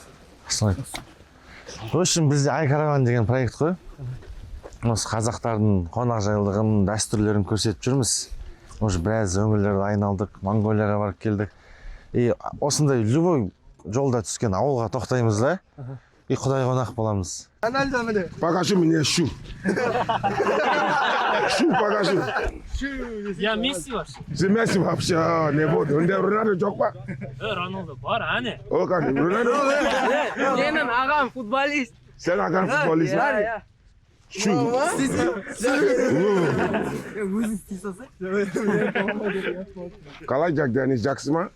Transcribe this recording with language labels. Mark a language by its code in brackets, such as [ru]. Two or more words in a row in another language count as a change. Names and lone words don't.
[ru] В общем, [kk] бізде Айкараван деген проект қой. Осы қазақтардың қонақжайлығын, дәстүрлерін көрсетіп жүрміз. Уже біраз өңірлерді айналдық, Монголияға барып келдік. Осындай любой жолда түскен ауылға тоқтаймыз да. Құдай қонақ боламыз. [ru] Покажи мне шу. Шу покажи. Я Месси вообще. Ты Месси вообще не буду. Он Роналду [kk] жоқ па? Роналду бар, ане. О, қане, Роналду? Менің ағам футболист. Сен ағаң футболист ба? Шу. Қалай жағдайыңыз жақсы ма?